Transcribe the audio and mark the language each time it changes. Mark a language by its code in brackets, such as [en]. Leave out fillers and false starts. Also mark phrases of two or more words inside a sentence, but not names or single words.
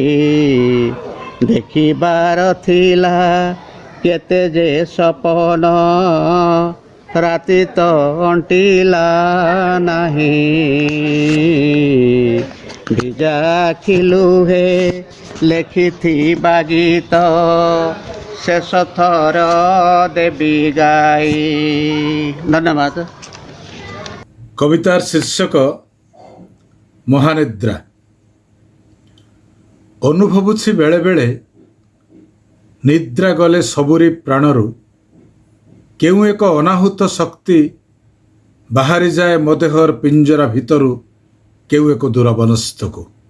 [or] ଦେଖିବାର ଥିଲା କେତେ ଯେ ସପନ ରାତି ତ ଅଣ୍ଟିଲା ନାହିଁ। ଭିଜା ଆଖି ଲୁହେ ଲେଖିଥିବା ଗୀତ ଶେଷ ଥର ଦେବି ଗାଇ। ଧନ୍ୟବାଦ। କବିତାର ଶୀର୍ଷକ ମହାନିଦ୍ରା। ଅନୁଭବୁଛି ବେଳେବେଳେ ନିଦ୍ରା ଗଲେ ସବୁରି ପ୍ରାଣରୁ କେଉଁ ଏକ ଅନାହୁତ ଶକ୍ତି ବାହାରିଯାଏ ମୋ ଦେହର ପିଞ୍ଜରା ଭିତରୁ କେଉଁ ଏକ ଦୂର ବନସ୍ଥକୁ।